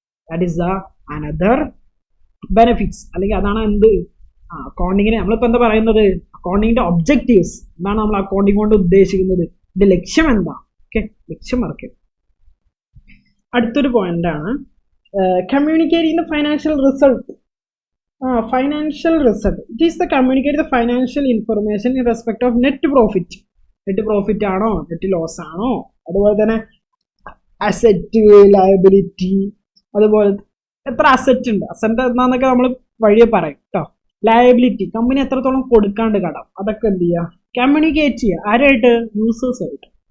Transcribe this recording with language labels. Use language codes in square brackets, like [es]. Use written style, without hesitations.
[en] that is the another benefits, [ml] അല്ലെങ്കിൽ അതാണ് എന്ത് അക്കൗണ്ടിങ്ങിനെ നമ്മളിപ്പോൾ എന്താ പറയുന്നത്, അക്കൗണ്ടിങ്ങിന്റെ ഒബ്ജക്റ്റീവ്സ് എന്താണ്, നമ്മൾ അക്കൗണ്ടിങ് കൊണ്ട് ഉദ്ദേശിക്കുന്നത്, ഇതിന്റെ ലക്ഷ്യം എന്താ. ഓക്കെ, ലക്ഷ്യം മറക്കരുത്. അടുത്തൊരു പോയിന്റ് ആണ് [en] Communicating the financial result. Financial result. It is the communicate the financial information in respect of net profit. [ml] Net profit ആണോ, നെറ്റ് ലോസ് ആണോ, അതുപോലെ തന്നെ അസറ്റ് ലയബിലിറ്റി, അതുപോലെ എത്ര അസറ്റ് ഉണ്ട്, അസറ്റ് എന്താന്നൊക്കെ നമ്മൾ വഴിയെ പറയും കേട്ടോ. ലയബിലിറ്റി, കമ്പനി എത്രത്തോളം കൊടുക്കാണ്ട് കടം, അതൊക്കെ എന്ത് ചെയ്യുക, കമ്മ്യൂണിക്കേറ്റ് ചെയ്യുക ആരായിട്ട്, യൂസേഴ്സ് ആയിട്ട്.